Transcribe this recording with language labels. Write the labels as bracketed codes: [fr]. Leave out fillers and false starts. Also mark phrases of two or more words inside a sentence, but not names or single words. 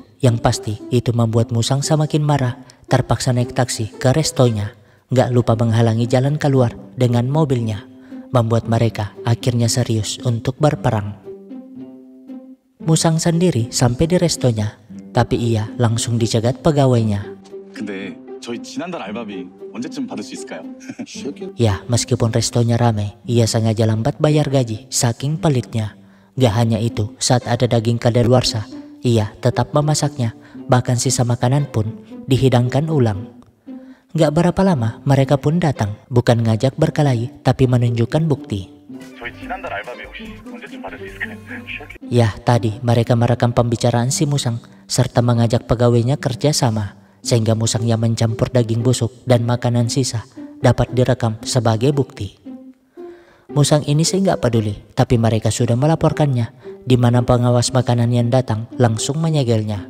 [id] Yang pasti, itu membuat Musang semakin marah, terpaksa naik taksi ke restonya. Gak lupa menghalangi jalan keluar dengan mobilnya, membuat mereka akhirnya serius untuk berperang. Musang sendiri sampai di restonya, tapi ia langsung dicegat pegawainya. [ko] 근데 저희 지난달 알바비 언제쯤 받을 수 있을까요? [id] Ya, meskipun restonya ramai, ia sengaja lambat bayar gaji saking pelitnya. Gak hanya itu, saat ada daging kadaluarsa, ia tetap memasaknya, bahkan sisa makanan pun dihidangkan ulang. Gak berapa lama, mereka pun datang, bukan ngajak berkelahi, tapi menunjukkan bukti. [ko] 저희 지난달 알바비 혹시 언제쯤 받을 수 있을까요? [id] Ya, tadi mereka merekam pembicaraan si Musang, serta mengajak pegawainya kerja sama, sehingga Musang yang mencampur daging busuk dan makanan sisa dapat direkam sebagai bukti. Musang ini sih nggak peduli, tapi mereka sudah melaporkannya, di mana pengawas makanan yang datang langsung menyegelnya.